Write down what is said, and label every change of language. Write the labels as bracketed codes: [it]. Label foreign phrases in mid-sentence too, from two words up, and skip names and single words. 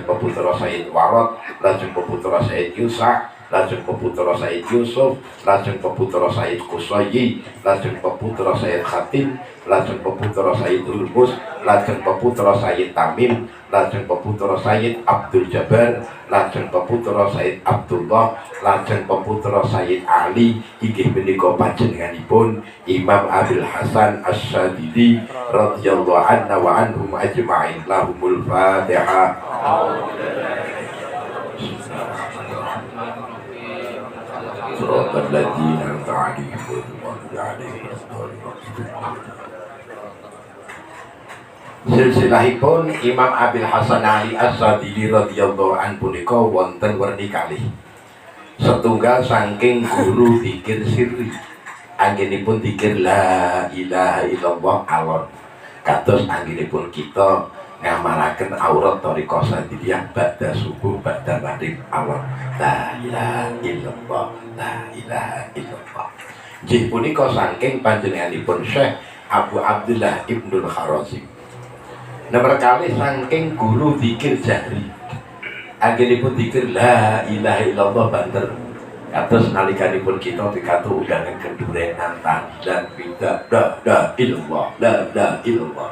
[jv] peputra Sayyid Warad, lajeng peputra Sayyid Yusa, lajeng peputra Sayyid Yusuf, lajeng peputra Sayyid Kusayyi, lajeng peputra Sayyid Khatim, lajeng peputra Sayyid Ulmus, lajeng peputra Sayyid Tamim, lajeng peputra Sayyid Abdul Jabbar, lajeng peputra Sayyid Abdullah, lajeng peputra Sayyid Ali, inggih menika panjenenganipun Imam Abil Hasan Asy-Syadzili [ar] رضي الله عنه وعنهم أجمعين. لهم الفاتحة. صراط الذين أنعمت عليهم غير المغضوب عليهم ولا الضالين. [jv] Silsilahipun Imam Abil Hasan Ali Asy-Syadzili [ar] رضي الله عنه [jv] punika wonten werni kalih. Setunggal saking guru dzikir sirri. Anggenipun dzikir [ar] لا إله إلا الله [jv] alon. Kados anggenipun kita ngamalaken aurat thariqah Syadziliyah [ar] بعد الصبح بعد المغرب [jv] alon. [ar] لا إله إلا الله، لا إله إلا الله. [jv] Nggih punika saking panjenenganipun Syekh Abu Abdullah Ibnul Kharazim. Nomor kali saking guru dzikir jahri. Anggenipun dzikir [ar] لا إله إلا الله [jv] banter. Kados nalikanipun kita pikatu undangan kendurenan tahlilan bidah [ar] لا إلا الله، لا إلا الله.